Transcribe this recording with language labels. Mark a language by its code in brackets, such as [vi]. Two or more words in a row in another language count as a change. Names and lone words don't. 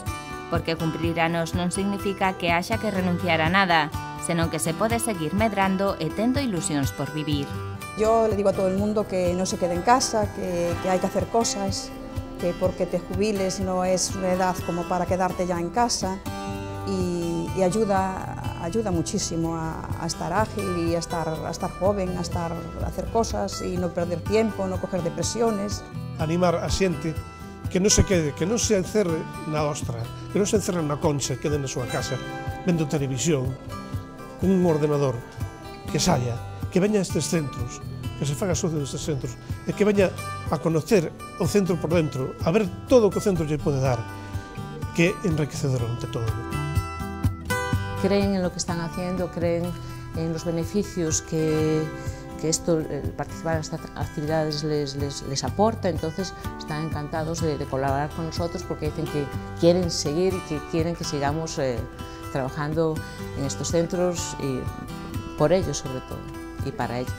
[gl] Porque cumprir anos non significa que haxa que renunciar a nada, senón que se pode seguir medrando e tendo ilusións por vivir. [es] Yo le digo a todo el mundo que no se quede en casa, que hay que hacer cosas, que porque te jubiles no es una edad como para quedarte ya en casa y ayuda muchísimo a estar ágil y a estar joven, a hacer cosas y no perder tiempo, no coger depresiones. [gl] Animar a xente que non se quede, que non se encerre na ostra, que non se encerre na concha, quede na súa casa, vendo televisión, con un ordenador, que saia, que veña a estes centros, que se faga socio destes centros, e que veña a conocer o centro por dentro, a ver todo o que o centro lle pode dar, que é enriquecedor ante todo. [es] Creen en lo que están haciendo, creen en los beneficios que esto, participar en estas actividades les aporta, entonces están encantados de colaborar con nosotros porque dicen que quieren seguir y que quieren que sigamos trabajando en estos centros y por ellos sobre todo y para ellos.